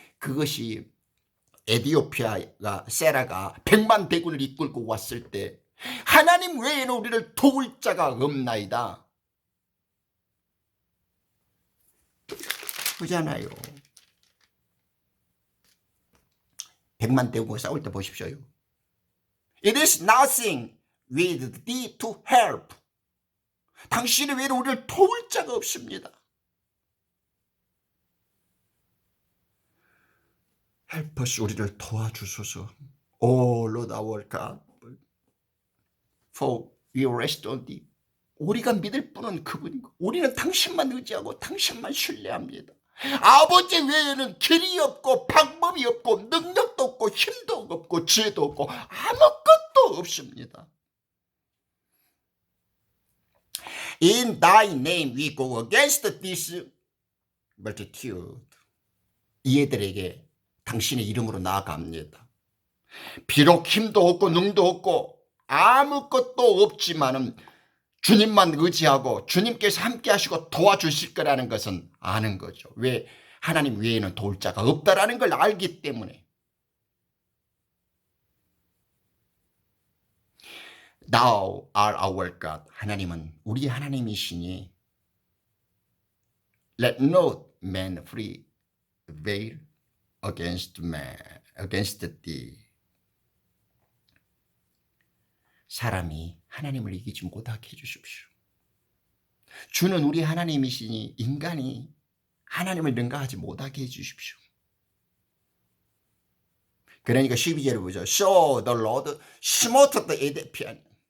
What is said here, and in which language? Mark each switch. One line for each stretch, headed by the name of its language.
Korean: 그것이 에디오피아가 세라가 100만 대군을 이끌고 왔을 때 하나님 외에는 우리를 도울 자가 없나이다. 그잖아요. 100만 대군과 싸울 때 보십시오.
English: It is nothing with thee to help.
Korean: 당신의 외에는 우리를 도울 자가 없습니다.
English: Help us,
Korean: 우리를 도와주소서.
English: Oh Lord our God, for we rest on thee.
Korean: 우리가 믿을 분은 그분이고 우리는 당신만 의지하고 당신만 신뢰합니다. 아버지 외에는 길이 없고 방법이 없고 능력도 없고 힘도 없고 지혜도 없고 아무것도 없습니다.
English: In thy name we go against this multitude.
Korean: 이애들에게 당신의 이름으로 나아갑니다. 비록 힘도 없고 능도 없고 아무것도 없지만은 주님만 의지하고 주님께서 함께 하시고 도와주실 거라는 것은 아는 거죠. 왜? 하나님 외에는 도울 자가 없다라는 걸 알기 때문에.
English: Thou art our God.
Korean: 하나님은 우리 하나님이시니
English: Let no man prevail against thee.
Korean: 사람이 하나님을 이기지 못하게 해주십시오. 주는 우리 하나님이시니 인간이 하나님을 능가하지 못하게 해주십시오. 그러니까 12절을 보죠.
English: So the Lord smote the Ethiopian.